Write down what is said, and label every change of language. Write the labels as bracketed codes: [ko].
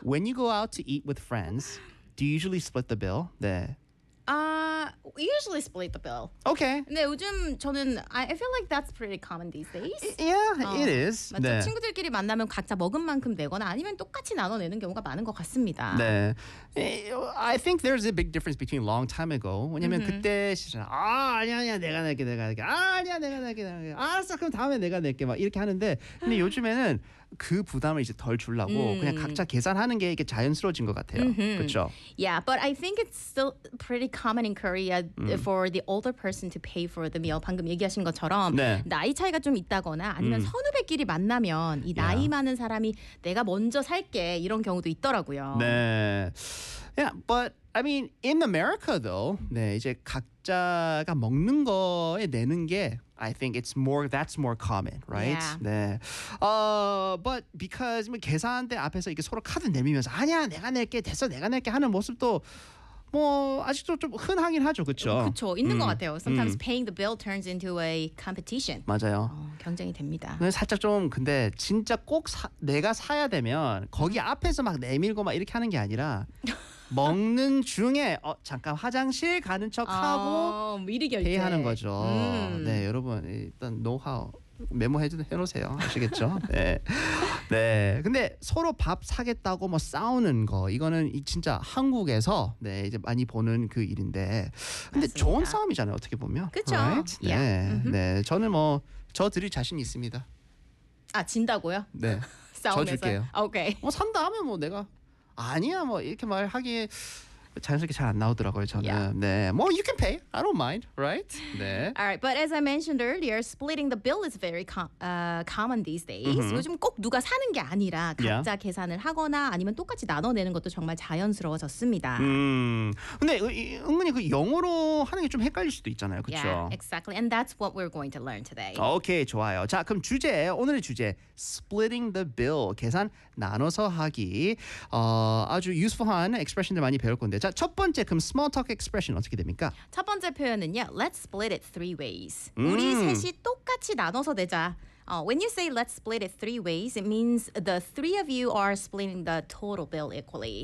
[en] When you go out to eat with friends, do you usually split the bill? [ko] 네. [en] Usually split the bill. Okay. [ko] 네, 요즘 저는 [en] I feel like that's pretty common these days. It is. [ko] 맞죠? 네. 친구들끼리 만나면 각자 먹은 만큼 내거나 아니면 똑같이 나눠내는 경우가 많은 것 같습니다. 네. [en] I think there's a big difference between long time ago. [ko] 왜냐면 그때 진짜 아니야 내가 낼게 알았어 그럼 다음에 내가 낼게 막 이렇게 하는데 근데 요즘에는 그 부담을 이제 덜 주려고 그냥 각자 계산하는 게 이게 자연스러워진 것 같아요. Mm-hmm. 그렇죠? [en] Yeah, but I think it's still pretty common in Korea for the older person to pay for the meal. [ko] 방금 얘기하신 것처럼 네. 나이 차이가 좀 있다거나 아니면 선후배끼리 만나면 이 나이 많은 사람이 내가 먼저 살게 이런 경우도 있더라고요. 네. [en] Yeah, but I mean, in America though, [ko] 네, 이제 각자가 먹는 거에 내는 게 [en] I think it's more, that's more common, right? Yeah. [ko] 네. [en] But because [ko] 뭐 계산대 앞에서 이렇게 서로 카드 내밀면서 아니야, 내가 낼게, 됐어, 내가 낼게 하는 모습도 뭐 아직도 좀 흔하긴 하죠, 그렇죠? 그렇죠, 있는 것 같아요. [en] Sometimes paying the bill turns into a competition. [ko] 맞아요. 경쟁이 됩니다. 살짝 좀 근데 진짜 꼭 내가 사야 되면 거기 앞에서 막 내밀고 막 이렇게 하는 게 아니라 먹는 중에 잠깐 화장실 가는 척하고 미리 결제 하는 거죠. 네, 여러분 일단 노하우 메모해놓으세요. 아시겠죠? 네. 네. 근데 서로 밥 사겠다고 뭐 싸우는 거 이거는 진짜 한국에서 네, 이제 많이 보는 그 일인데 근데 맞습니다. 좋은 싸움이잖아요. 어떻게 보면. 그렇죠. [en] Right? [ko] 네. [en] Yeah. [ko] 네. 저는 뭐 저 드릴 자신 있습니다. 아, 진다고요? 네. 싸움에서. 저 줄게요. 오케이. 뭐 산다 하면 뭐 내가 아니야 뭐 이렇게 말하기 자연스럽게 잘 안 나오더라고요 저는. [en] Yeah. [ko] 네. 뭐 [en] you can pay. I don't mind. Right? [ko] 네. [en] All right. But as I mentioned earlier, splitting the bill is very common these days. Mm-hmm. [ko] 요즘 꼭 누가 사는 게 아니라 각자 [en] yeah. [ko] 계산을 하거나 아니면 똑같이 나눠내는 것도 정말 자연스러워졌습니다. 근데 은근히 그 영어로 하는 게 좀 헷갈릴 수도 있잖아요. 그렇죠? [en] Yeah, exactly. And that's what we're going to learn today. [ko] 오케이, okay, 좋아요. 자, 그럼 주제. 오늘의 주제. [en] Splitting the bill. [ko] 계산 나눠서 하기. 아주 useful한 expression들 많이 배울 건데 자, 첫 번째 그럼 [en] small talk expression [ko] 어떻게 됩니까? 첫 번째 표현은요. [en] Let's split it three ways. [ko] 우리 셋이 똑같이 나눠서 내자. [en] When you say let's split it three ways, it means the three of you are splitting the total bill equally.